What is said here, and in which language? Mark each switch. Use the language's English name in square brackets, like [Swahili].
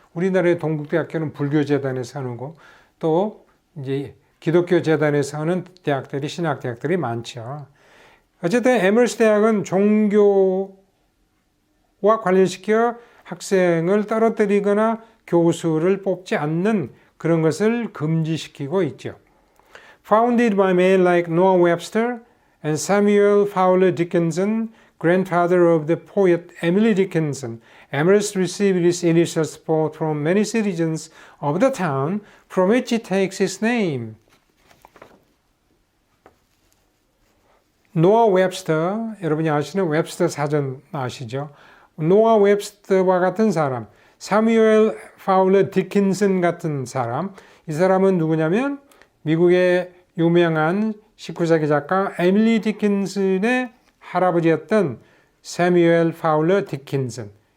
[Korean] 우리나라의 동국대학교는 불교재단에서 하는 거, 또 이제 기독교 재단에서 하는 대학들이 신학대학들이 많죠. 어쨌든 에머스 대학은 종교와 관련시켜 학생을 떨어뜨리거나 교수를 뽑지 않는 그런 것을 금지시키고 있죠. [English] Founded by men like Noah Webster and Samuel Fowler Dickinson, grandfather of the poet Emily Dickinson, Amherst received its initial support from many citizens of the town from which it takes its name. [Korean] 노아 웹스터, 여러분이 아시는 웹스터 사전 아시죠? 노아 웹스터와 같은 사람, 사뮤엘 파울러 디킨슨 같은 사람, 이 사람은 누구냐면 미국의 유명한 19세기 작가 에밀리 디킨슨의 할아버지였던 사뮤엘 파울러 디킨슨